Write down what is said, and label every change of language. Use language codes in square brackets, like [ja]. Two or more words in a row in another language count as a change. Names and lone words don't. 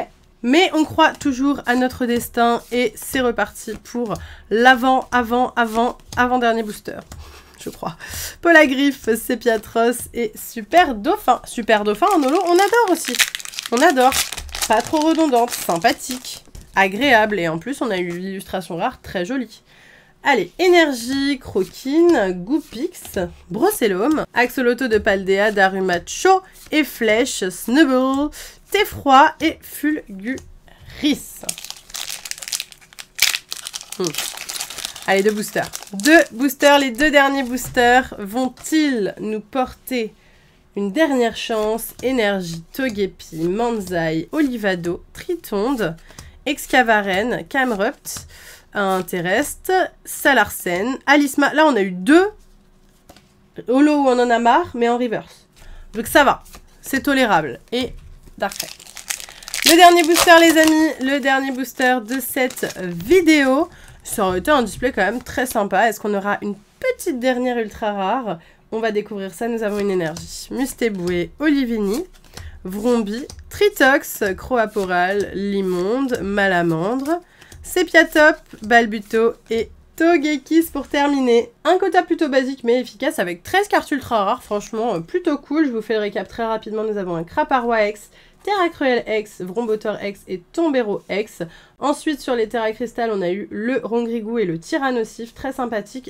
[fr] Mais on croit toujours à notre destin et c'est reparti pour l'avant-dernier booster, je crois. Polagriffe, Sépiatros et Super Dauphin. Super Dauphin en holo, on adore aussi. On adore. Pas trop redondante, sympathique, agréable et en plus on a eu l'illustration rare très jolie. Allez, énergie, croquine, Goopix, Brossellum, Axolotl de Paldea, Darumacho et Flèche, Snubble, Theffroi et Fulguris. Allez, 2 boosters. 2 boosters, les 2 derniers boosters vont-ils nous porter une dernière chance? Énergie, Togepi, Manzai, Olivado, Tritonde, Excavaren, Camerupt, un terrestre, Salarsen, Alisma. Là, on a eu 2 holo où on en a marre, mais en reverse. Donc ça va, c'est tolérable. Et Darkrai. Le dernier booster, les amis, le dernier booster de cette vidéo. Ça aurait été un display quand même très sympa. Est-ce qu'on aura une petite dernière ultra rare? On va découvrir ça. Nous avons une énergie. Mustéboué, Olivini, Vrombi, Tritox, Croaporal, Limonde, Malamandre, Sepiatop, Balbuto et Togekiss pour terminer. Un quota plutôt basique mais efficace avec 13 cartes ultra rares. Franchement, plutôt cool. Je vous fais le récap très rapidement. Nous avons un Craparoa X, Terracruel X, Vrombotor X et Tombero X. Ensuite, sur les Terra Crystal, on a eu le Rongrigou et le Tyrannosif, très sympathique.